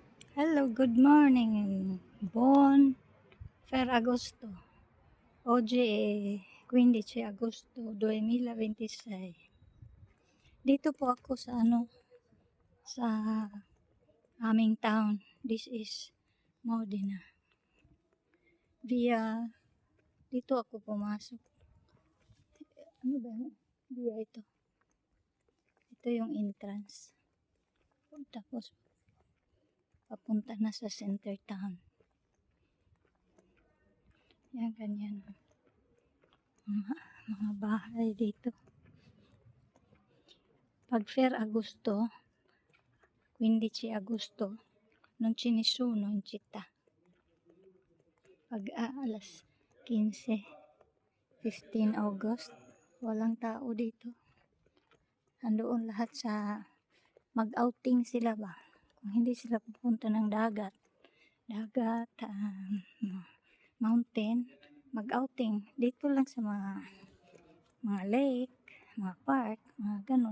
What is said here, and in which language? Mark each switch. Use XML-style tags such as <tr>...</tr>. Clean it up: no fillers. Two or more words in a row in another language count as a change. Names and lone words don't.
<en>Hello, good morning.</en> <it>Buon Ferragosto. Oggi è 15 agosto 2026.</it> <tl>Dito po ako sa aming town.</tl> <en>This is Modena.</en> <tl>Dito ako pumasok. Ano ba yun? Ito. Ito yung entrance. Tapos, papunta na sa center town. Yan, ganyan. Mga bahay dito.</tl> <it>Pag Ferragosto, 15 agosto, non ci nessuno in città.</it> <tl>Pag alas 15, 15 August, walang tao dito. Andoon lahat sa mag-outing sila ba? Kung hindi sila pupunta ng dagat, mountain, mag-outing dito lang sa mga lake, mga park, mga ganun.</tl>